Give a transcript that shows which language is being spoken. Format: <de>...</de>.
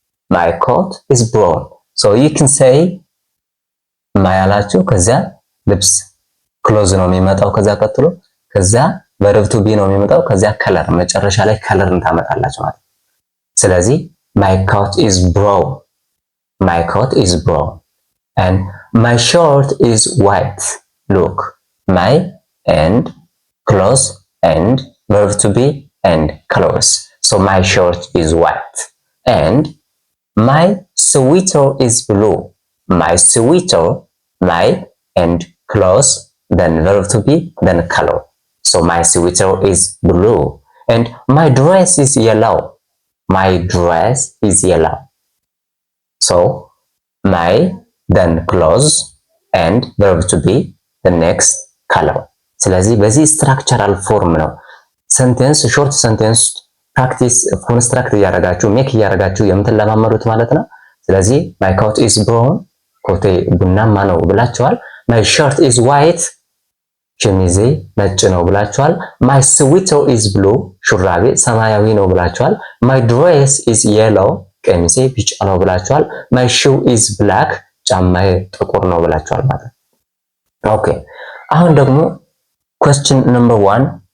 <en>my coat is brown.</en> <am>so you can say my አላችሁ ከዛ ልብስ ክሎዝ ነው የሚመጣው ከዛ ቀጥሎ ከዛ verb to be ነው የሚመጣው ከዛ ከለር መጨረሻ ላይ ከለርን ታመጣላችሁ ማለት ነው። ስለዚህ</am> <en>my coat is brown. my coat is brown. and my shirt is white. look my and clothes and verb to be and colors. so my shirt is white and my sweater is blue. My sweater, my and clothes, then verb to be, then color. So my sweater is blue. And my dress is yellow. My dress is yellow. So my, then clothes, and verb to be, the next color.</en> <am>ስለዚህ በዚህ ስትራክቸራል ፎርም ነው ሰንቴንስ ሾርት ሰንቴንስ ፕራክቲስ ኮንስትራክት እያደረጋችሁ ሜክ እያደረጋችሁ የምትለማመዱት ማለት ነው። ስለዚህ</am> <en>my coat is brown</en> <am>ኮቴ ቡናማ ነው ብላችኋል።</am> <en>my shirt is white</en> <am>ሸሚዜ ነጭ ነው ብላችኋል።</am> <en>my sweater is blue</en> <am>ሹራቤ ሰማያዊ ነው ብላችኋል።</am> <en>my dress is yellow</en> <am>ቀሚሴ ቢጫ ነው ብላችኋል።</am> <en>my shoe is black</en> <am>ጫማዬ ጥቁር ነው ብላችኋል ማለት ነው። ኦኬ አሁን ደግሞ question number 1</am>